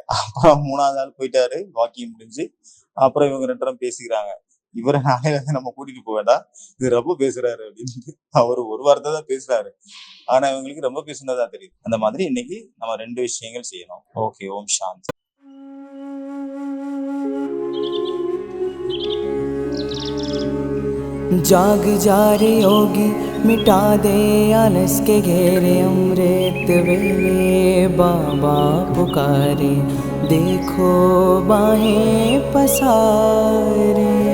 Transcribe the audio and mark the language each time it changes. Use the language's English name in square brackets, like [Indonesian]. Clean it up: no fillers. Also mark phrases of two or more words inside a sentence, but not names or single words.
[Tamil] அப்புறம் 3வது ஆள் போயிட்டாரு, வாக்கிங் முடிஞ்சு. அப்புறம் இவங்க 2 பேரும் பேசிக்கிறாங்க, இவரை நாளையில நம்ம கூட்டிட்டு போக வேண்டாம், இது ரொம்ப பேசுறாரு அப்படின்னு. அவரு ஒரு வார்த்தை தான் பேசுறாரு, ஆனா இவங்களுக்கு ரொம்ப பேசுனதா தெரியுது. அந்த மாதிரி இன்னைக்கு நம்ம 2 விஷயங்கள் செய்யணும். ஓகே, [Hindi] ओम शांति. जाग जा रे योगी, मिटा दे आलस के घेरे, अमृत वेले बाबा पुकारे, देखो बाहें पसारे।